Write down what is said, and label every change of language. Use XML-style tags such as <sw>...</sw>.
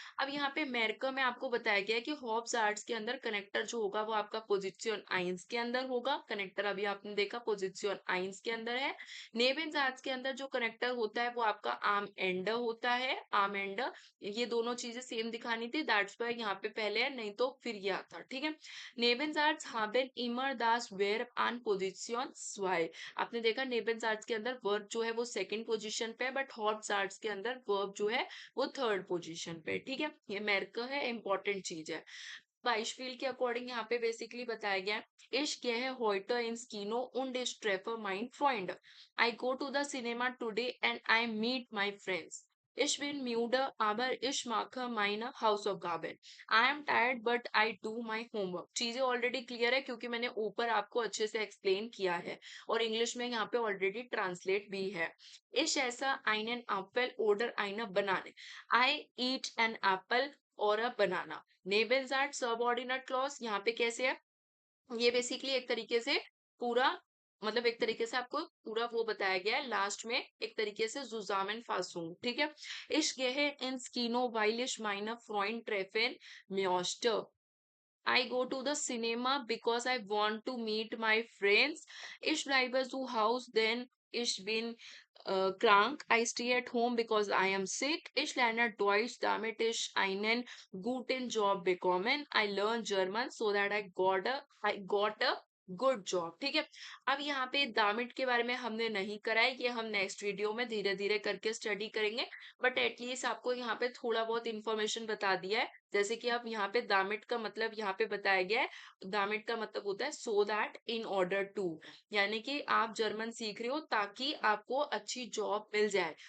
<hi>अब यहाँ पे अमेरिका में आपको बताया गया है कि हॉब्स आर्ट्स के अंदर कनेक्टर जो होगा वो आपका पोजिशन आइंस के अंदर होगा। कनेक्टर अभी आपने देखा पोजिशन आइंस के अंदर है। नेबेन्स आर्ट्स के अंदर जो कनेक्टर होता है वो आपका आर्म एंडर होता है, आर्म एंडर। ये दोनों चीजें सेम दिखानी थी, दैट्स वाई यहाँ पे पहले है, नहीं तो फिर ये आता, ठीक है।</hi> <de>नेबेन्स haben immer das Verb an Position 2।</de> <hi>आपने देखा नेबेन्स के अंदर वर्ब जो है वो सेकंड पोजीशन पे है, बट हॉट्स के अंदर वर्ब जो है वो थर्ड पोजीशन पे, ठीक है। ये मेरकर है, इंपॉर्टेंट चीज है। बाइशफील्ड के अकॉर्डिंग यहाँ पे बेसिकली बताया गया है, इश</hi> <de>gehe heute ins Kino und ich treffe meinen Freund।</de> <en>I go to the cinema today and I meet my friends।</en> <de>Ich bin müde, aber ich mache meine Hausaufgaben।</de> <en>I am tired but I do my homework।</en> <hi>चीजें already clear है क्योंकि मैंने ऊपर आपको अच्छे से explain किया है, और इंग्लिश में यहाँ पे ऑलरेडी ट्रांसलेट भी है।</hi> <de>Ich esse einen Apfel oder eine Banane।</de> <en>I eat an apple</en> <de>और अ बनाना।</de> <hi>नेबल्स आर्ट सबऑर्डिनेट क्लॉज यहाँ पे कैसे है, ये बेसिकली एक तरीके से पूरा, मतलब एक तरीके से आपको पूरा वो बताया गया है लास्ट में, एक तरीके से जुजामेन फासूम, ठीक है।</hi> <de>इश गेहे इन स्कीनो वाइलिश माइनर फ्रॉइन ट्रेफेन म्योस्टर।</de> <en>I go to the cinema because I want to meet my friends.</en> <de>Ich bleibe zu Hause, denn ich bin krank.</de> <en>I stay at home because I am sick.</en> <de>Ich lerne Deutsch, damit ich einen guten Job bekommen.</de> <en>I learn German so that I got a good job,</en> <hi>ठीक है। अब यहाँ पे दामिट के बारे में हमने नहीं करा है, ये हम नेक्स्ट वीडियो में धीरे धीरे करके स्टडी करेंगे। बट एटलीस्ट आपको यहाँ पे थोड़ा बहुत इंफॉर्मेशन बता दिया है। जैसे कि अब यहाँ पे दामिट का मतलब यहाँ पे बताया गया है, दामिट का मतलब होता है so that, in order to, यानी कि आप जर्मन सीख रहे हो ताकि आपको अच्छी जॉब मिल जाए।</hi>